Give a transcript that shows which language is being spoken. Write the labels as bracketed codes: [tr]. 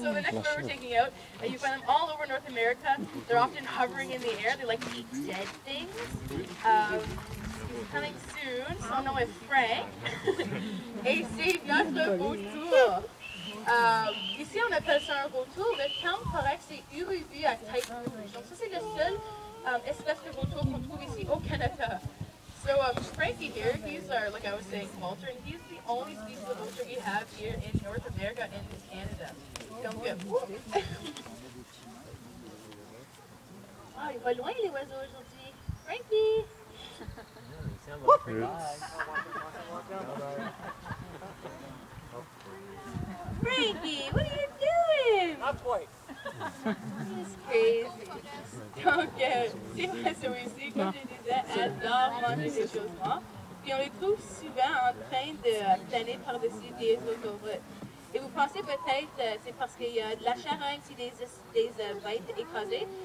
[en] So the next bird we're taking out, you find them all over North America. They're often hovering in the air. They like to eat dead things. Coming soon, [fr] son nom est Frank. Et c'est notre vautour. Ici, on appelle ça un vautour. Le terme correct, c'est urubu à tête rouge. Donc ça, c'est le seul espèce de vautour qu'on trouve ici au Canada. [en] So Frankie here, he's our, like I was saying, vulture, and he's the only species of vulture we have here in North America and in Canada. [fr] Donc, il va loin les oiseaux aujourd'hui. [en] Frankie! Frankie, what are you doing? Not quite. This is crazy. [fr] Donc, ces oiseaux ici, comme je disais, adorent manger des choses mortes. Puis on les trouve souvent en train de planer par-dessus des autoroutes. Et vous pensez peut-être c'est parce qu'il y a de la charogne, c'est des bêtes écrasées.